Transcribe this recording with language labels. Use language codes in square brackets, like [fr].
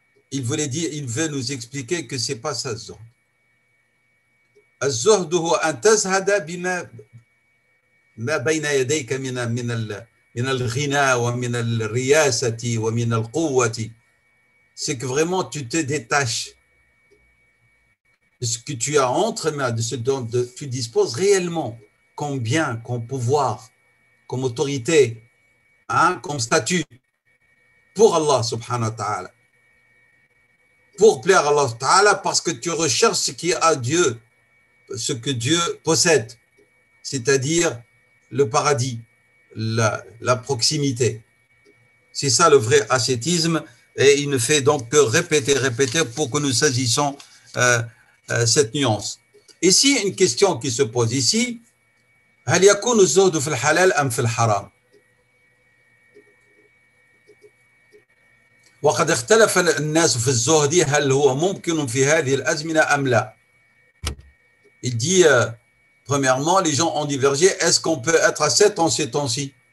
[fr] Il veut nous expliquer que c'est pas ça, الزهد. [ar] الزهد هو أن تزهد بما بين يديك من الغنى ومن الرياسة ومن القوة. [fr] C'est que vraiment tu te détaches de ce que tu as entre mains, de ce dont tu disposes réellement, comme bien, comme pouvoir, comme autorité, hein, comme statut, pour Allah subhanahu wa ta'ala. Pour plaire à Allah ta'ala, parce que tu recherches ce qui est à Dieu, ce que Dieu possède, c'est-à-dire le paradis, la proximité. C'est ça le vrai ascétisme, et il ne fait donc que répéter pour que nous saisissions cette nuance. Ici, une question qui se pose ici, [ar] هل يكون الزهد في الحلال أم في الحرام؟ وقد اختلف الناس في الزهد هل هو ممكن في هذه الأزمنة أم لا. [fr] Il dit, premièrement, les gens ont divergé, est-ce qu'on peut être ascète en ces temps-ci?